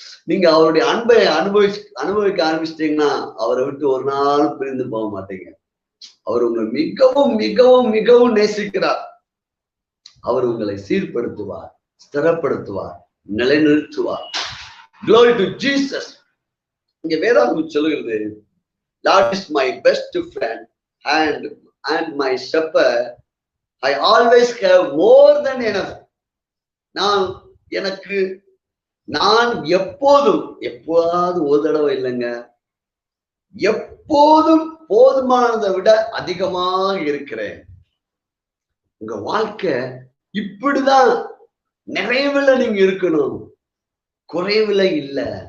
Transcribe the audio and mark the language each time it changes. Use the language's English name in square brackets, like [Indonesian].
[Tamil] நீங்க அவருடைய அன்பை அனுபவிக்க ஆரம்பிச்சிட்டீங்கன்னா அவரை விட்டு ஒரு நாள் பிரிந்து போக மாட்டீங்க. அவர் உங்களை மிகவும் மிகவும் மிகவும் நேசிக்கிறார். அவர் உங்களை சீர்படுத்துவார், ஸ்திரப்படுத்துவார், நிலைநிறுத்துவார். [English] Glory to Jesus. [Tamil] இங்க வேதாகமம் சொல்லுகிறது, [English] Lord is my best friend and my shepherd. I always have more than enough. [Tamil] நான் எப்போதாவது ஒரு தடவை இல்லைங்க, எப்போதும் போதுமானதை விட அதிகமாக இருக்கிறேன். உங்க வாழ்க்கை இப்படிதான் நிறைவுல நீங்க இருக்கணும், குறைவுல இல்ல.